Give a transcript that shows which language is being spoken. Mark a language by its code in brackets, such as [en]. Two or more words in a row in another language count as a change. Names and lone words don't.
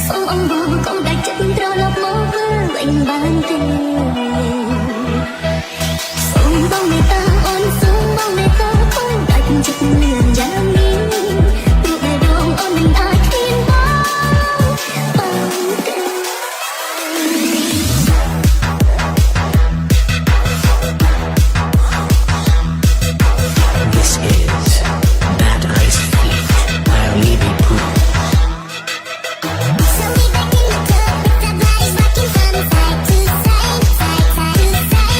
[km] កុំដាច់ចិត្តត្រឡប់មកវិញបានទេសូមបងមេត្តាអូនសូមបងមេត្តាកុំដាច់ចិត្តលឿនយ៉ាងនេះព្រោះតែដងអូនមិនអាចគ្មានបងទេ [en] This is Bad Eyes Feet by Libby Poo. So we back in the club with our bodies rocking from side to side, side to side.